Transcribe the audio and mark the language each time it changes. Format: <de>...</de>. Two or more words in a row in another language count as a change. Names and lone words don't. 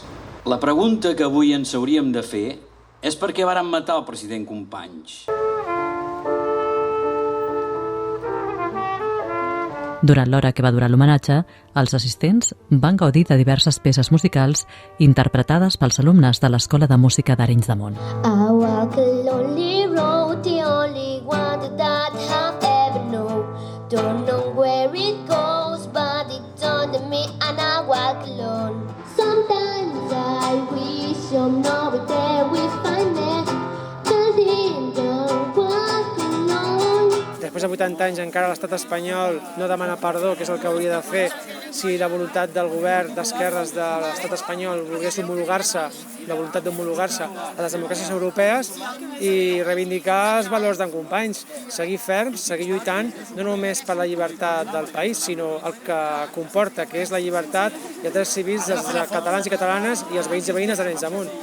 <ca>La pregunta que avui ens hauríem de fer és per què varen matar el president Companys. Durant l'hora que va durar l'homenatge, els assistents van gaudir de diverses peces musicals interpretades pels alumnes de l'Escola de Música d'Arenys de Munt.</ca> <en>I walk a lonely road, the only one that I've ever known. Don't know where it goes, but it's under me and I walk alone. Sometimes I wish I'm not there with my neck, but in the walk alone.</en> <ca>Després de 80 anys encara l'estat espanyol no demana perdó, que és el que hauria de fer si la voluntat del govern d'esquerres de l'estat espanyol volgués homologar-se, la voluntat d'homologar-se a les democràcies europees i reivindicar els valors d'en Companys, seguir ferms, seguir lluitant no només per la llibertat del país, sinó el que comporta, que és la llibertat i els drets civils dels catalans i catalanes i els veïns i veïnes d'Arenys de Munt.</ca>